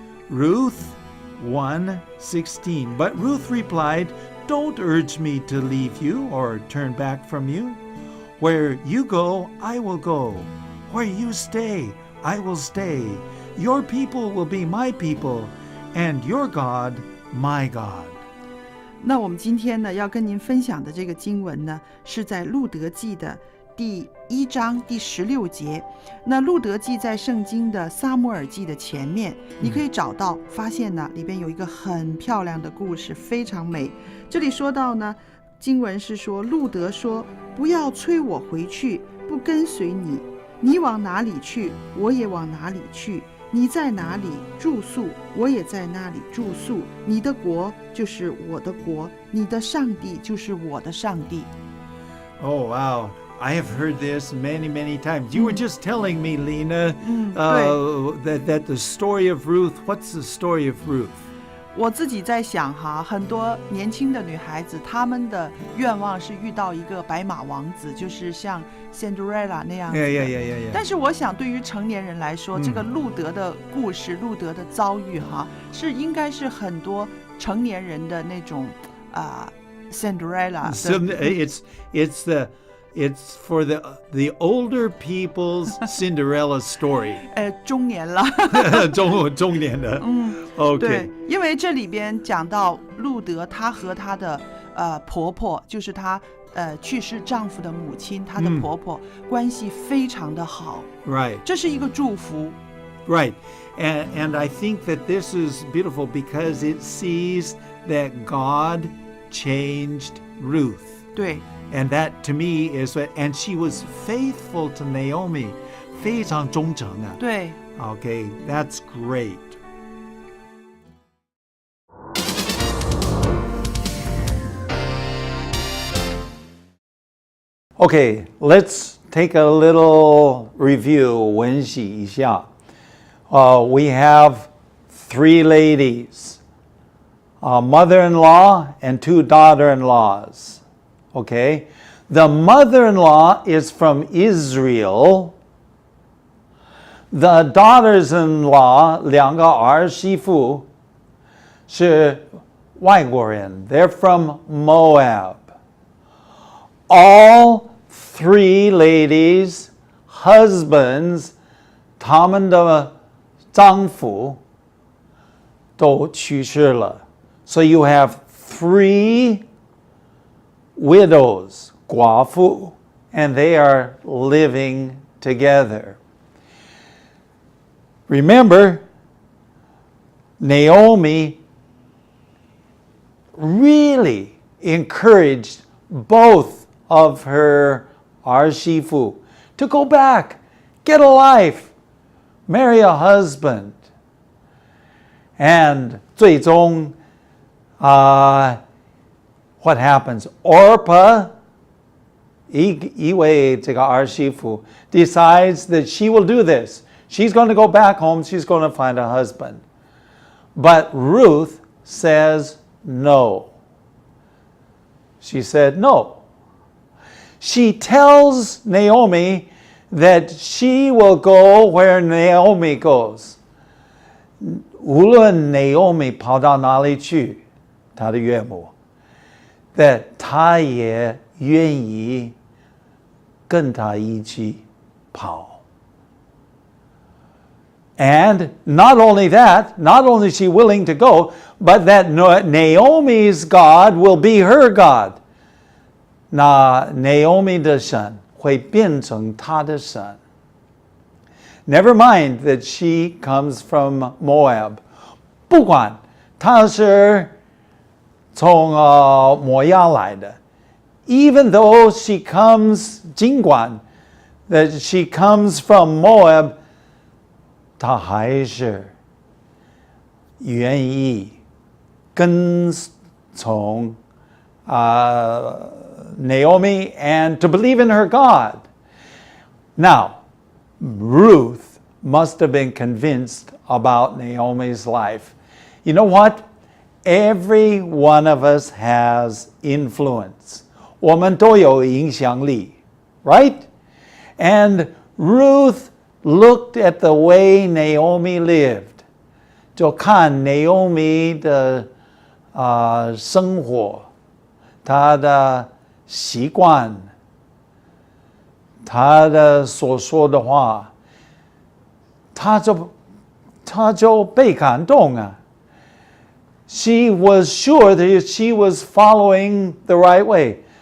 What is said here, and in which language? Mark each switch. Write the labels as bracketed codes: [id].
[en] Ruth 1:16. But Ruth replied, don't urge me to leave you or turn back from you. Where you go, I will go. Where you stay, I will stay. Your people will be my people, and your God, my God. [zh] 那我们今天呢，要跟您分享的这个经文呢，是在路德记的第1章第16节。那路德记在圣经的撒母耳记的前面，你可以找到，发现呢，里边有一个很漂亮的故事，非常美。这里说到呢，经文是说，路德说，不要催我回去，不跟随你，你往哪里去，我也往哪里去。你在哪里住宿，我也在那里住宿。你的国就是我的国，你的上帝就是我的上帝。 [en] Oh, wow. I have heard this many, many times. You were just telling me, Lena, that the story of Ruth, what's the story of Ruth? [zh] 我自己在想哈，很多年轻的女孩子，她们的愿望是遇到一个白马王子，就是像 Cinderella 那样子的。 [en] Yeah. [zh] 但是我想，对于成年人来说，这个路德的故事、路德的遭遇哈，是应该是很多成年人的那种Cinderella 的。 [en] It's for the older people's Cinderella story. [zh] 中年了。中年的。OK。对，因为这里边讲到路德，她和她的婆婆，就是她去世丈夫的母亲，她的婆婆关系非常的好。 [en] Right. [zh] 这是一个祝福。 [en] Right. And I think that this is beautiful because it sees that God changed Ruth. [zh] 对。 [en] And that to me is what, and she was faithful to Naomi. [zh] 非常忠诚啊。对。 [en] Okay, that's great. Okay, let's take a little review. [zh] 温习一下。 [en] We have 3 ladies, a mother-in-law and 2 daughter-in-laws. Okay, The mother-in-law is from Israel. The daughters-in-law, [zh] 两个儿媳妇是外国人. [en] They're from Moab. All three ladies, husbands, [zh] 他们的丈夫都去世了. [en] So you have 3 widows, 寡妇, and they are living together. Remember, Naomi really encouraged both of her 儿媳妇 to go back, get a life, marry a husband. And [zh] 最终 [en] what happens? Orpah, [zh] 一位这个儿媳妇 [en] decides that she will do this. She's going to go back home. She's going to find a husband. But Ruth says no. She said no. She tells Naomi that she will go where Naomi goes. [zh] 无论 Naomi 跑到哪里去，她的岳母 [en] that [zh] 她也愿意跟她一起跑. [en] And not only that, not only is she willing to go, but that Naomi's God will be her God. [zh] 那 Naomi 的神会变成她的神. [en] Never mind that she comes from Moab. [zh] 不管她是从摩押来的, [en] even though she comes, [zh] 尽管 [en] that she comes from Moab, [zh] 她还是愿意跟从Naomi [en] and to believe in her God. Now, Ruth must have been convinced about Naomi's life. You know what? Every one of us has influence. [zh] 我们都有影响力, [en] right? And Ruth looked at the way Naomi lived. [zh] 就看 Naomi 的生活, 她的习惯, 她的所说的话, 她就被感动啊. [en] She was sure that she was following the right way.